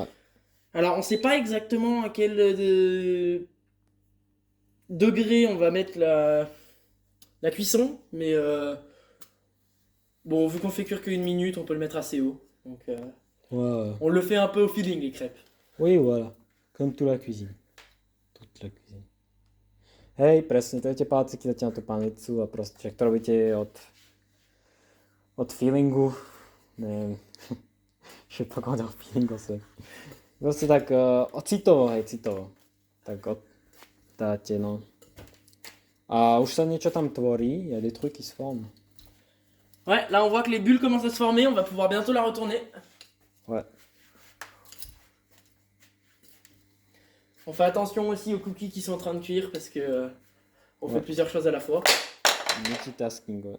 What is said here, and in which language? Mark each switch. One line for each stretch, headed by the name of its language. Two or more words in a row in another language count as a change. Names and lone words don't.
French: Alors on sait pas exactement à quel degré on va mettre la cuisson, mais bon, vu qu'on fait cuire qu'une minute, on peut le mettre assez haut. Donc Ouais. on le fait un peu au feeling les crêpes. Oui, voilà. Comme toute la cuisine. Toute la cuisine.
Slovak: Hej, presne, to je tie páciky, zatiaľ tú panicu a proste však to robíte od feelingu. Neviem.
French: Je sais pas comment dire feeling en soi.
Slovak: Proste tak citovo, hej, citovo. Tak dáte, no. A už sa niečo tam tvorí,
French: il y a des trucs qui se forment. Ouais, là on voit que les bulles commencent à se former, on va pouvoir bientôt la retourner. Ouais. On fait attention aussi aux cookies qui sont en train de cuire parce que on fait Ouais. plusieurs choses à la fois. Multitasking, ouais.